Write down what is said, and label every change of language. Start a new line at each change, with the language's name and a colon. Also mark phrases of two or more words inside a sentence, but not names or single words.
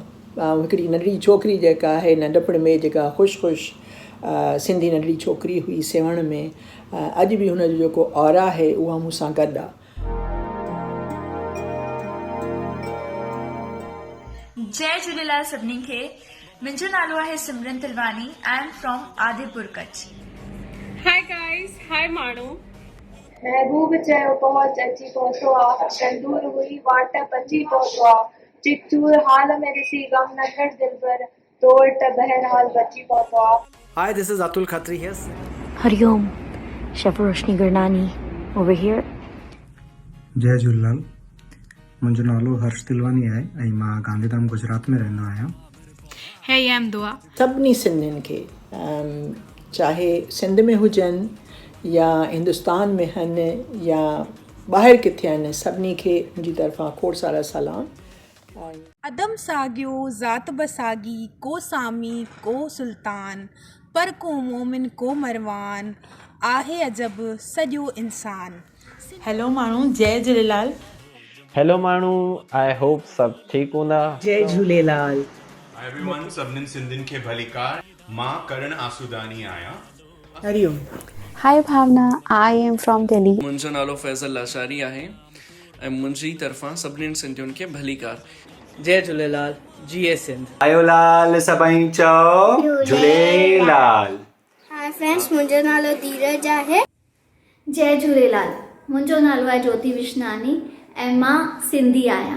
Sindhi: हिकिड़ी नंढड़ी छोकिरी जेका आहे नंढपण में जेका ख़ुशि सिंधी नंढड़ी छोकिरी हुई सेवण में, अॼु बि हुनजो जेको ऑरा आहे उहा मूंसां गॾु आहे। जय झूलेलाल सभिनी खे। मुंहिंजो नालो आहे सिमरन तिलवानी।
English: I am from Adipur Kutch. Hi guys, hi माण्हू।
Sindhi: महबूब चयो पहुच अची पहुतो आहे, तंदूर हुई वाट पची पहुतो आहे, चिकचूर हाल में ॾिसी गम न कर दिलबर, तोड़ त बहरहाल बची पहुतो आहे।
English: Hi, this is Atul Khatri here. हरिओम, शेफ रोशनी गुरनानी over here.
Sindhi: जय झूलेलाल, मुंहिंजो नालो हर्ष तिलवानी आहे ऐं मां गांधीधाम गुजरात में रहंदो आहियां।
English: Hey, I am दुआ।
Sindhi: सभिनी सिंधियुनि खे चाहे सिंध में हुजनि या हिंदुस्तान में आहिनि या ॿाहिरि किथे आहिनि, सभिनी खे मुंहिंजी तरफ़ां खोड़ सारा सलाम। अदम सागियो ज़ात बसागी, को सामी को सुल्तान, पर को मोमिन को मरवान, आहे अजब सॼो इंसान। हेलो माण्हू, जय झूलेलाल। हेलो माण्हू,
English: I hope
Sindhi: सभु ठीकु हूंदा। जय झूलेलाल। एवरीवन, सभिनीनि सिंधियुनि खे भलीकार। मां करण आसूदानी आहियां। हरिओम।
English: Hi Bhavna, I am from Delhi.
Sindhi: मुंहिंजो नालो फैज़ल लाशारी आहे ऐं मुंहिंजी तरफ़ां सभिनीनि सिंधियुनि खे भलीकार। जय झूलेलाल, जीए सिंध। आयो लाल सभई चओ झूलेलाल।
English: Hi friends,
Sindhi: मुंहिंजो नालो धीरज आहे। जय झूलेलाल, मुंहिंजो नालो आहे ज्योति विशनानी ऐं मां सिंधी आहियां।